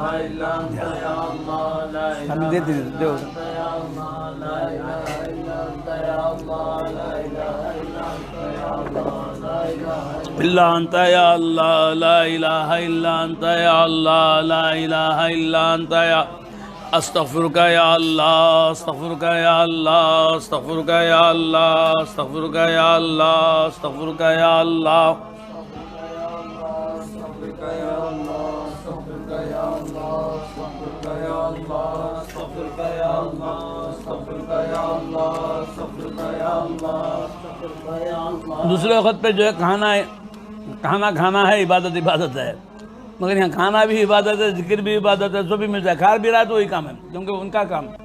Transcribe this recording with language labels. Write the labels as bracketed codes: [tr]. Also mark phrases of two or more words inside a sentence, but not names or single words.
[ar] الا انت یا اللہ، لا الہ الا انت یا اللہ، لا الہ الا انت یا اللہ، لا الہ الا انت یا اللہ، لا الہ الا انت یا اللہ، لا الہ الا انت یا اللہ، لا الہ الا انت یا استغفرک یا اللہ، استغفرک یا اللہ، استغفرک یا اللہ، استغفرک یا اللہ، استغفرک یا اللہ، [ur] دوسرے وقت پہ جو ہے کھانا کھانا ہے، عبادت ہے، مگر یہاں کھانا بھی عبادت ہے، ذکر بھی عبادت ہے، سب بھی ملتا ہے، کھا بھی رہا تو وہی کام ہے، کیونکہ ان کا کام،